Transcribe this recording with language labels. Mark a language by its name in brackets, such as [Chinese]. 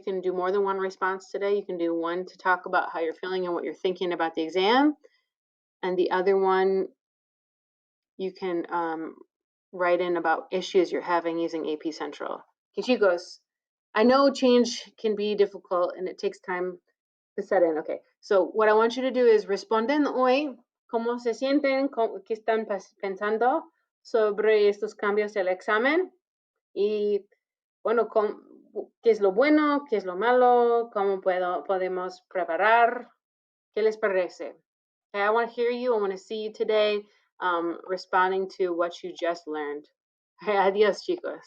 [English] You can do more than one response today. You can do one to talk about how you're feeling and what you're thinking about the exam. And the other one, you can write in about issues you're having using AP Central. [Spanish] Que chicos, [English] I know change can be difficult and it takes time to set in. Okay, so what I want you to do is [Spanish] responden hoy cómo se sienten, qué están pensando sobre estos cambios del examen y bueno, qué es lo bueno, qué es lo malo, cómo podemos preparar, qué les parece. [English] Okay, I want to hear you. I want to see you today responding to what you just learned. Okay, [Spanish] adios, chicos.